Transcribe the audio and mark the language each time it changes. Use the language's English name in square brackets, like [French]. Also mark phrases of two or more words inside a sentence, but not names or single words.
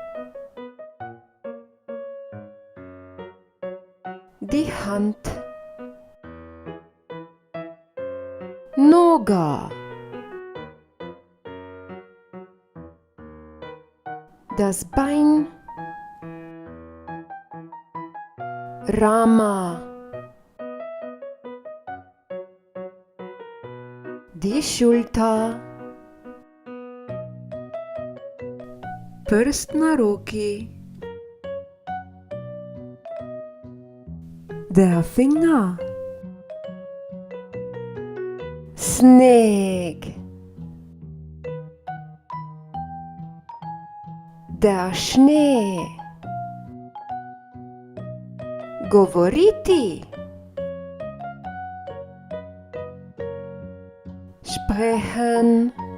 [German] die Hand, Noga, das Bein, Rama, die Schulter, [Slovenian] prst na roki, [German] der Finger, Sneg, der Schnee, govoriti, sprechen,